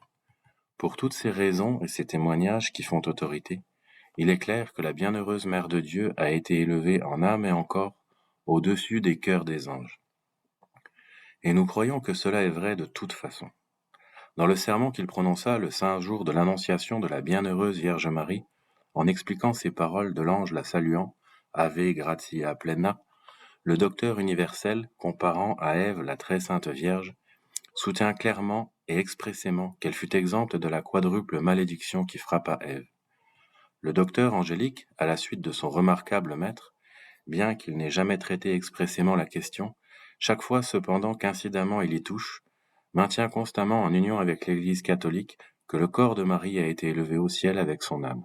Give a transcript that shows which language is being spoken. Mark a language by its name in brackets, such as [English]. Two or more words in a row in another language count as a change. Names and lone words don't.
[French] Pour toutes ces raisons et ces témoignages qui font autorité, il est clair que la bienheureuse Mère de Dieu a été élevée en âme et en corps au-dessus des cœurs des anges. Et nous croyons que cela est vrai de toute façon. Dans le sermon qu'il prononça le saint jour de l'annonciation de la bienheureuse Vierge Marie, en expliquant ces paroles de l'ange la saluant, [Latin] Ave gratia plena, [French] le docteur universel, comparant à Ève la très sainte Vierge, soutient clairement et expressément qu'elle fut exempte de la quadruple malédiction qui frappa Ève. Le docteur angélique, à la suite de son remarquable maître, bien qu'il n'ait jamais traité expressément la question, chaque fois cependant qu'incidemment il y touche, maintient constamment en union avec l'Église catholique que le corps de Marie a été élevé au ciel avec son âme.